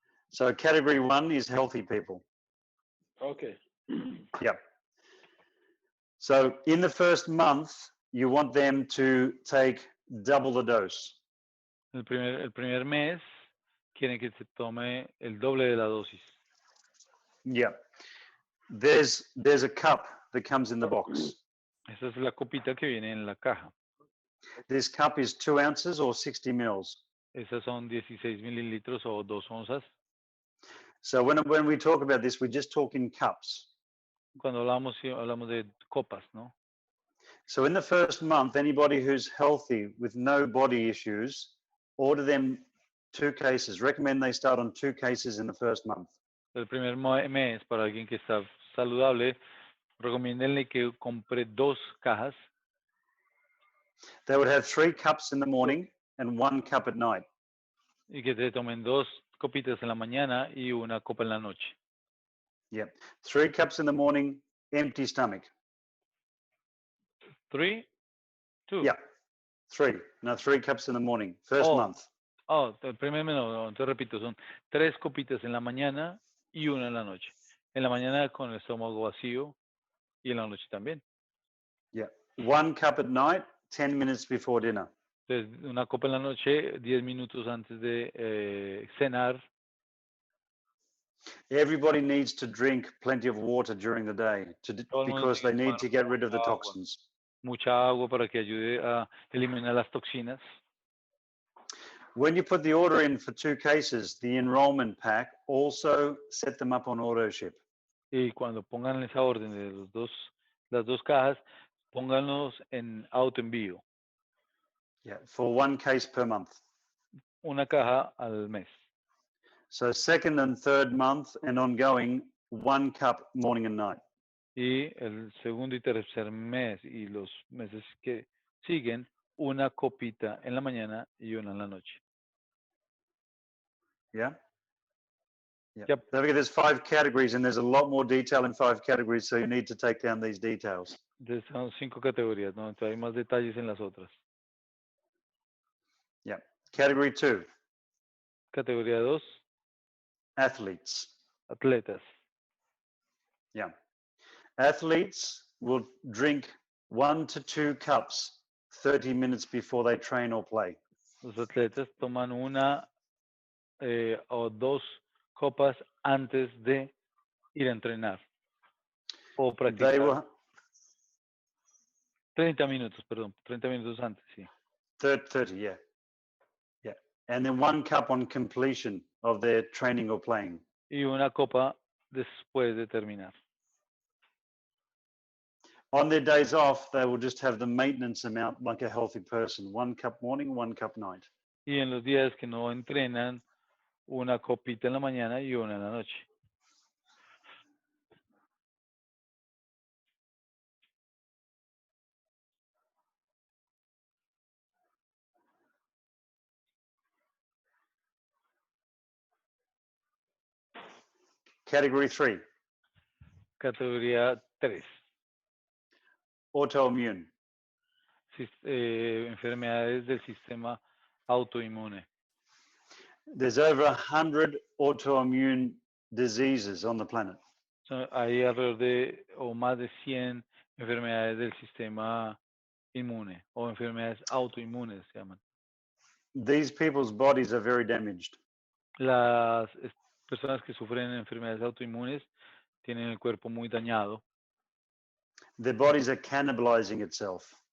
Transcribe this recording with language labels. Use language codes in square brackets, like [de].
[en] So category 1 is healthy people. Okay. Yeah. So in the first month, you want them to take double the dose. [es] El primer mes quieren que se tome el doble de la dosis. [en] Yeah. There's a cup that comes in the box. [es] Esa es la copita que viene en la caja. [en] This cup is 2 ounces or 60 mils. [es] Esas son 16 mililitros o 2 onzas. [en] So when we talk about this, we just talk in cups. [es] Cuando hablamos de copas, ¿no? [en] So in the first month, anybody who's healthy with no body issues, order them 2 cases. Recommend they start on 2 cases in the first month. [es] El primer mes, para alguien que está saludable, recomiéndenle que compre 2 cajas. [en] They would have 3 cups in the morning and 1 cup at night. [es] Y que te tomen 2 copitas en la mañana y 1 copa en la noche. [en] Yeah. 3 cups in the morning, empty stomach. 3? 2? Yeah. 3. No, 3 cups in the morning. First month. [es] El primer mes no, entonces repito, son 3 copitas en la mañana y 1 en la noche. En la mañana con el estómago vacío y en la noche también. [en] Yeah. 1 cup at night, 10 minutes before dinner. [es] Entonces, 1 copa en la noche, 10 minutos antes de cenar. [en] Everybody needs to drink plenty of water during the day because they need to get rid of the toxins. [es] Mucha agua para que ayude a eliminar las toxinas. [en] When you put the order in for 2 cases, the enrollment pack also set them up on auto ship. [es] Y cuando pongan esa orden de las 2 cajas, pónganlos en autoenvío. [en] Yeah, for 1 case per month. [es] 1 caja al mes. [en] So second and third month and ongoing, 1 cup morning and night. [es] Y el segundo y tercer mes y los meses que siguen, 1 copita en la mañana y 1 en la noche. [en] Yeah? Yeah. Yep. Don't forget there's 5 categories and there's a lot more detail in 5 categories, so you need to take down these details. [es] Entonces son 5 categorías, ¿no? Entonces hay más detalles en las otras. [en] Yeah. Category 2. [es] Categoría 2. [en] Athletes. [es] Atletas. [en] Yeah. Athletes will drink 1 to 2 cups 30 minutes before they train or play. [es] Los atletas toman 1 o 2 copas antes de ir a entrenar o practicar. [en] They will [es] 30 minutos, perdón, 30 minutos antes, sí. [en] 30, yeah. Yeah. And then 1 cup on completion of their training or playing. [es] Y 1 copa después de terminar. [en] On their days off, they will just have the maintenance amount like a healthy person. 1 cup morning, 1 cup night. [es] Y en los días que no entrenan, 1 copita en la mañana y 1 en la noche. [en] Category 3. [es] Categoría 3. [en] Autoimmune. [es] Enfermedades del sistema autoinmune. [en] There's over 100 autoimmune diseases on the planet. [es] Hay alrededor de o más de 100 enfermedades del sistema inmune o enfermedades autoinmunes se llaman. [en] These people's bodies are very damaged. [es] Las personas que sufren enfermedades autoinmunes tienen el cuerpo muy dañado. [en] Their bodies are cannibalizing itself.